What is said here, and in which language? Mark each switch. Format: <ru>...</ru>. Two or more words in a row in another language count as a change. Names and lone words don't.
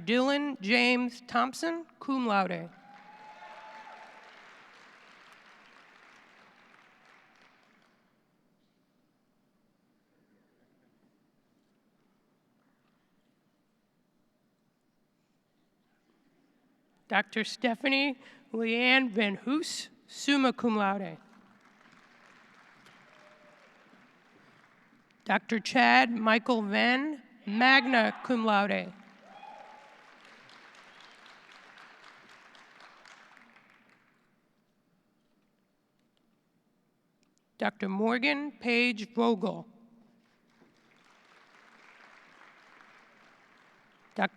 <en>Dylan James Thompson,</en> <la>cum laude. Dr. Stephanie Leanne Van Hoos, summa cum laude.</la> <en>Dr.</en> <la>Chad Michael Venn, magna cum laude.</la> <en>Dr. Morgan Page Vogel. Dr.</en>